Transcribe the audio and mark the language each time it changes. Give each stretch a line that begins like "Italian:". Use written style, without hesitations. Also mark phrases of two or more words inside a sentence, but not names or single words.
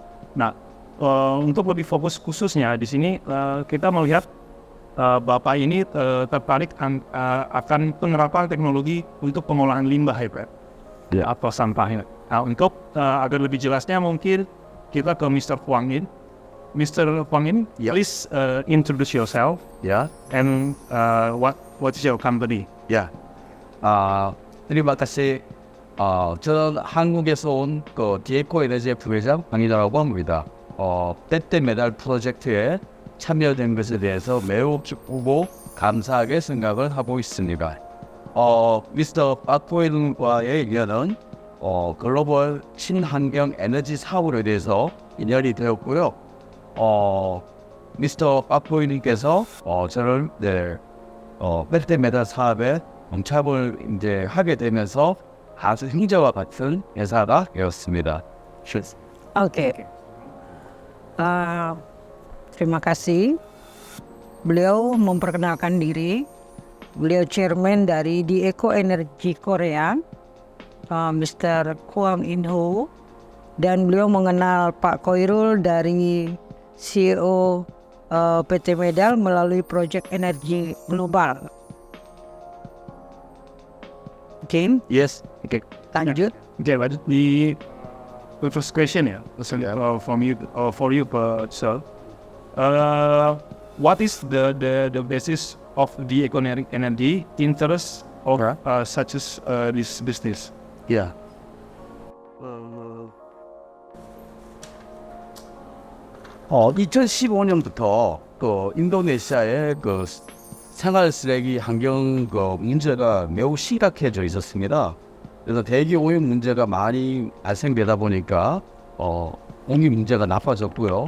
Indonesian: Nah, untuk lebih fokus khususnya di sini kita melihat Bapak ini tertarik akan penerapan teknologi untuk pengolahan limbah ya Pak, atau sampahnya. Nah, untuk agar lebih jelasnya mungkin kita ke Mr. Hwang In. Mr.
English: Hwang In, please introduce yourself. And what is your company?
Indonesian: terima kasih.
Korean: 저는 한국에서 온 디에코 에너지의 부회장 강희자라고 합니다. 때때 메달 프로젝트에 참여된 것에 대해서 매우 기쁘고 감사하게 생각을 하고 있습니다. 미스터 박보일과의 인연은 글로벌 친환경 에너지 사업에 대해서 인연이 되었고요. 미스터 박보일님께서 저를 때때 메달 사업에 동참을 이제 하게 되면서 아주 형제와 같은 회사가 되었습니다.
Indonesian: Oke. Terima kasih. Beliau memperkenalkan diri. Beliau chairman dari Di-Eco Energy Korea, Mr. Hwang In-ho, dan beliau mengenal Pak Khairul dari CEO PT Medal melalui Project Energi Global. Oke,
English: Yes. Okay.
Indonesian: lanjut.
English: Okay, but the first question, yeah, from you, for you, sir. What is the basis of the economic energy interest of such as this business? Yeah.
Korean: 2015년부터 그 인도네시아의 그 생활 쓰레기 환경 그 문제가 매우 심각해져 있었습니다. 그래서 대기 오염 문제가 많이 발생되다 보니까 공기 문제가 나빠졌고요.